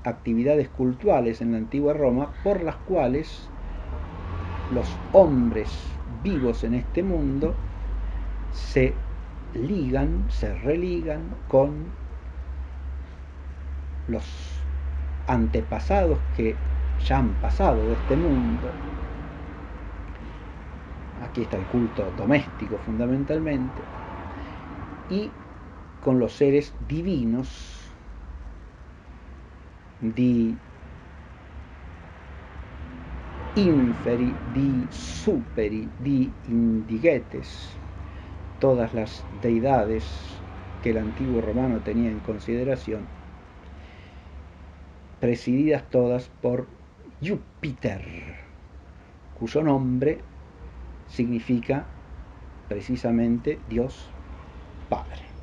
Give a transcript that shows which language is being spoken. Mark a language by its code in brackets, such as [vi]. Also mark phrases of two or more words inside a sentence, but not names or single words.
[es] actividades cultuales en la antigua Roma por las cuales los hombres vivos en este mundo se ligan, se religan con los antepasados que ya han pasado de este mundo. Aquí está el culto doméstico fundamentalmente, y con los seres divinos [la] di inferi, di superi, di indigetes, [es] todas las deidades que el antiguo romano tenía en consideración, presididas todas por Júpiter, cuyo nombre significa precisamente Dios Padre.